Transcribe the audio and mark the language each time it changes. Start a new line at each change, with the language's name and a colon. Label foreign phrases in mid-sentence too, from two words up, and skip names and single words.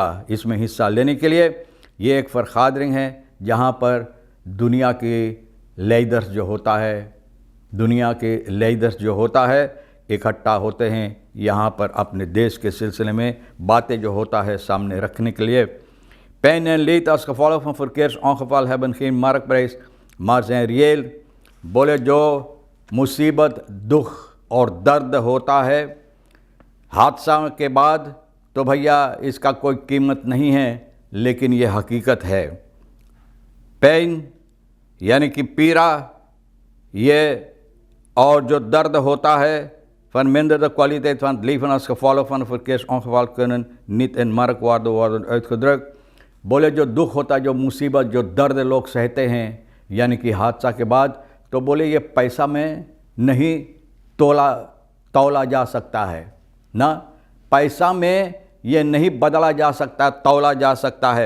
Caribbean Hindustani: इसमें हिस्सा लेने के लिए ये एक फरखादरिंग है जहाँ पर दुनिया के लीडर्स जो होता है इकट्ठा होते हैं यहाँ पर अपने देश के सिलसिले में बातें जो होता है सामने रखने के लिए।
Dutch: Pijn en leed als gevolg van verkeersongeval hebben geen marktprijs, maar zijn reëel।
Caribbean Hindustani: बोले जो मुसीबत, दुख और दर्द होता है हादसा के बाद तो भैया इसका कोई कीमत नहीं है, लेकिन ये हकीकत है। पेन यानी कि पीड़ा, ये और जो दर्द होता है
Dutch: verminderde de kwaliteit van het leven als gevolg van een verkeersongeval kunnen niet in marktwaarde worden uitgedrukt।
Caribbean Hindustani: बोले जो दुख होता है, जो मुसीबत, जो दर्द लोग सहते हैं यानी कि हादसा के बाद, तो बोले ये पैसा में नहीं तौला जा सकता है ना, पैसा में ये नहीं बदला जा सकता, तौला जा सकता है।